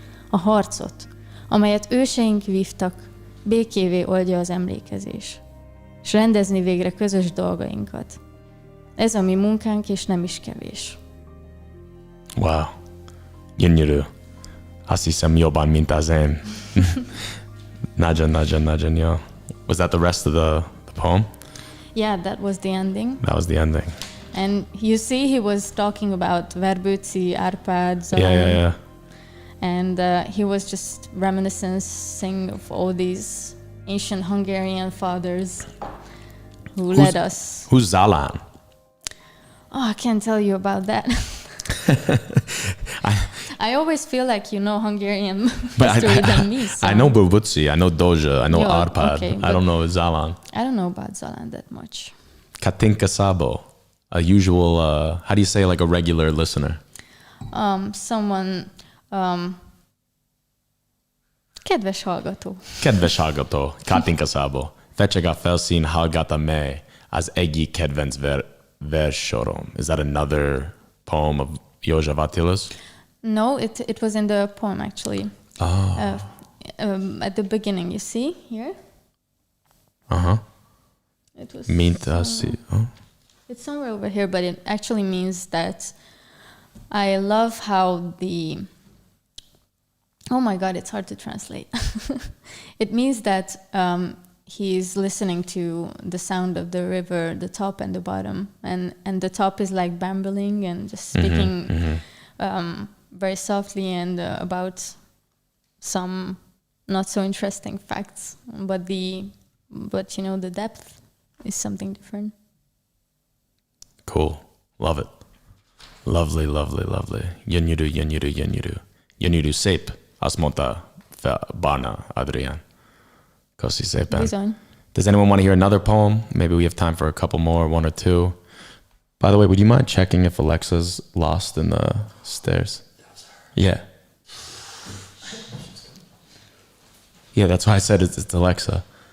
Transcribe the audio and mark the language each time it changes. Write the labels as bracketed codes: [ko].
[hu] A harcot, amelyet őseink vívtak, békévé oldja az emlékezés, és rendezni végre közös dolgainkat. Ez a mi munkánk, és nem is kevés. Wow. Gyönyörű. Azt hiszem jobban, mint az én. Nagyon, jó. [en] Was that the rest of the poem? Yeah, that was the ending. That was the ending. And you see, he was talking about Verbőci, Árpád, Zalán. Yeah. And he was just reminiscing of all these ancient Hungarian fathers who led us. Who's Zalán? Oh, I can't tell you about that. I always feel like you know Hungarian history than me. So. I know Verbőci, I know Dózsa, I know Árpád. Okay, I don't know Zalán. I don't know about Zalán that much. Katinka Sabo, a usual, how do you say like a regular listener? Someone, [hu] kedves hallgató. Kedves hallgató, Katinka Sabo. Fecseg a felszín, hallgata me, az egyik kedvenc verssorom. [en] Is that another poem of József Attila's? No, it was in the poem actually. Oh. At the beginning, you see here? Uh-huh. It was. [hu] Mint azt. Oh. [en] It's somewhere over here, but it actually means that I love how the. Oh my God, it's hard to translate. It means that he's listening to the sound of the river, the top and the bottom, and the top is like babbling and just speaking very softly and about some not so interesting facts, but you know the depth is something different. Cool. Love it. Lovely. [hu] Gyönyörű, szép. Azt mondta Barna Adrián. Köszi szépen. Bizony. [en] Does anyone want to hear another poem? Maybe we have time for a couple more, one or two. By the way, would you mind checking if Alexa's lost in the stairs? Yeah. Yeah, that's why I said it's Alexa.